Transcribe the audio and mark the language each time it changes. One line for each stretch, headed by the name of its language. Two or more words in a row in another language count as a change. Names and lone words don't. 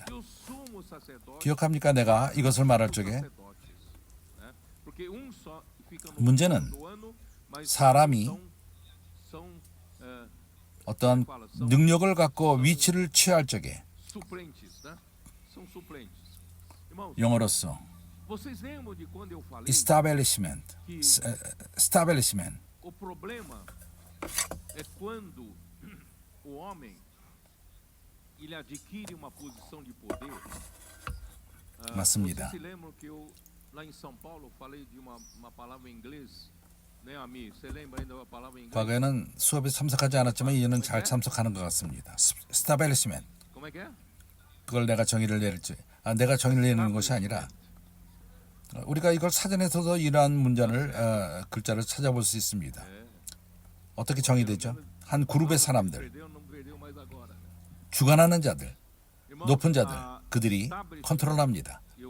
Korean: 기억합니까? 내가 이것을 말할 적에 문제는 사람이 어떤 능력을 갖고 위치를 취할 적에 영어로서 establishment.
Portuguese: O problema é quando o homem ele adquire uma posição de poder.
Korean: 맞습니다.
Portuguese: Vocês se lembram que eu lá em São Paulo falei de uma palavra em inglês, né, Ami? Você lembra ainda da palavra em inglês?
Korean: 과거에는 수업에 참석하지 않았지만 이제는 잘 참석하는 것 같습니다.
Portuguese: establishment. Como é que é?
Korean: 그걸 내가 정의를 내리는 것이 아니라 우리가 이걸 사전에서도 이러한 문장을 글자를 찾아볼 수 있습니다. 어떻게 정의되죠? 한 그룹의 사람들, 주관하는 자들, 높은 자들, 그들이 컨트롤합니다.